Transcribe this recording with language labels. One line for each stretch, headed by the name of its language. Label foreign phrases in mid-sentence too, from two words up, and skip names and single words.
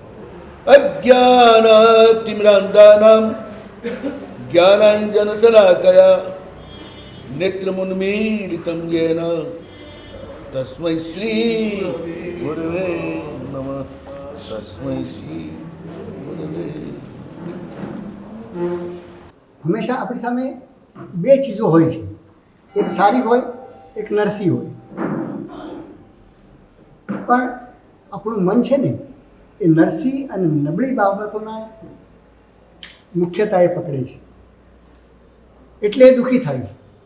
Sanskrit: अज्ञानातिमिरान्धानां ज्ञानाञ्जनशलाकया नेत्रमुन्मीलितं येन तस्मै श्री गुरवे नमः। तस्मै श्री गुरवे।
Gujarati: હંમેશા આપણી સામે બે ચીજો હોય છે, એક સારી હોય, એક નરસી હોય. પણ આપણું મન છે ને એ નરસી અને નબળી બાબતોના મુખ્યતાએ પકડે છે, એટલે એ દુઃખી થાય છે.